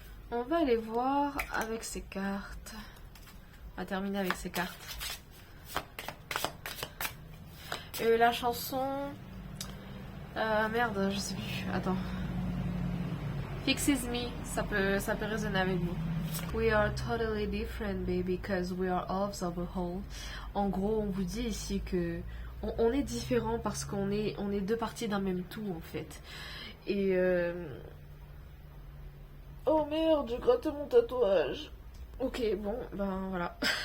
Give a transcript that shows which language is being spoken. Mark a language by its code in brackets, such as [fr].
[fr] On va aller voir avec ces cartes. On va terminer avec ces cartes. La chanson... merde, je sais plus. Attends. Fixes Me, ça peut résonner avec vous. [en] We are totally different, baby, because we are halves of a whole. [fr] En gros, on vous dit ici que on est différent parce qu'on est deux parties d'un même tout, en fait. Et... Oh merde, j'ai gratté mon tatouage. Ok, bon, ben voilà.